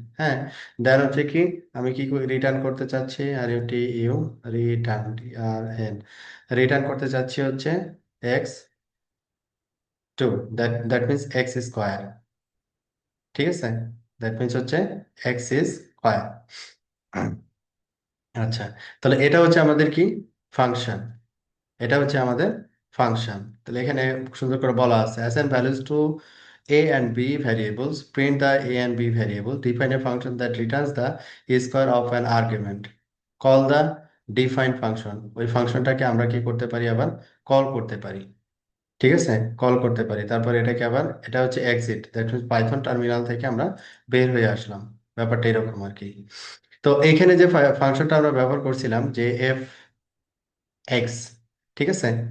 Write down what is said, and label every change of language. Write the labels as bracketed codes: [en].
[bn] হ্যাঁ, দেন হচ্ছে কি আমি কি রিটার্ন করতে চাচ্ছি, আর UT you return, আর end return করতে চাচ্ছি হচ্ছে x two, that means x square. ঠিক আছে, দ্যাট মিনস হচ্ছে এক্স স্কোয়ার। আচ্ছা, তাহলে এটা হচ্ছে আমাদের কি ফাংশন, এটা হচ্ছে আমাদের ফাংশন। তাহলে এখানে সুন্দর করে বলা আছে [en] Assign values to a and b variables, print the a and b variable, define a function that returns the square of an argument, call the define function। [bn] ওই ফাংশনটাকে আমরা কি করতে পারি, আবার কল করতে পারি। ঠিক আছে, কল করতে পারি। তারপর এটাকে আবার, এটা হচ্ছে exit, that means Python terminal থেকে আমরা বের হয়ে আসলাম। ব্যাপারটা এরকম আর কি। তো এইখানে যে ফাংশনটা আমরা ব্যবহার করছিলাম যে এফ এক্স, ঠিক আছে।